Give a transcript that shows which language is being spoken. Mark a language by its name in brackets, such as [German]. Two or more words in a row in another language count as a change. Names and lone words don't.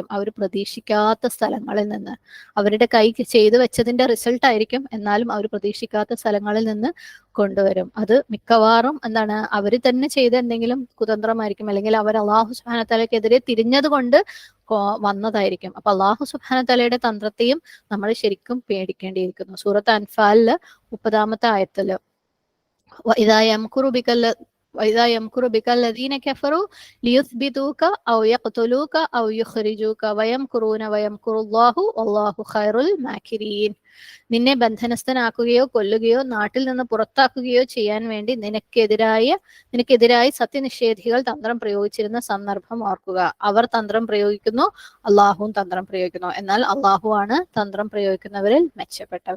[Malayalam] അവർ പ്രതീക്ഷിക്കാത്ത സ്ഥലങ്ങളിൽ നിന്ന്. അവരുടെ കൈ ചെയ്തു വെച്ചതിന്റെ റിസൾട്ട് ആയിരിക്കും, എന്നാലും അവർ പ്രതീക്ഷിക്കാത്ത സ്ഥലങ്ങളിൽ നിന്ന് കൊണ്ടുവരും. അത് മിക്കവാറും എന്താണ്, അവർ തന്നെ ചെയ്ത എന്തെങ്കിലും കുതന്ത്രമായിരിക്കും, അല്ലെങ്കിൽ അവർ അള്ളാഹു സുബ്ഹാനഹു തആലയ്ക്കെതിരെ തിരിഞ്ഞത് കൊണ്ട് വന്നതായിരിക്കും. അപ്പൊ അള്ളാഹു സുബ്ഹാനഹു തആലയുടെ തന്ത്രത്തെയും നമ്മൾ ശരിക്കും പേടിക്കേണ്ടിയിരിക്കുന്നു. സൂറത്ത് അൻഫാലില് 30-ാമത്തെ ആയത്തില് [Arabic] وإذا يمكر بك الذين كفروا ليثبتوك أو يقتلوك أو يخرجوك ويمكرون ويمكر الله والله خير الماكرين. [Malayalam] നിന്നെ ബന്ധനസ്ഥനാക്കുകയോ കൊല്ലുകയോ നാട്ടിൽ നിന്ന് പുറത്താക്കുകയോ ചെയ്യാൻ വേണ്ടി നിനക്കെതിരായി സത്യനിഷേധികൾ തന്ത്രം പ്രയോഗിച്ചിരുന്ന സന്ദർഭം ഓർക്കുക. അവർ തന്ത്രം പ്രയോഗിക്കുന്നു, അള്ളാഹുവും തന്ത്രം പ്രയോഗിക്കുന്നു. എന്നാൽ അള്ളാഹു ആണ് തന്ത്രം പ്രയോഗിക്കുന്നവരിൽ മെച്ചപ്പെട്ടവൻ.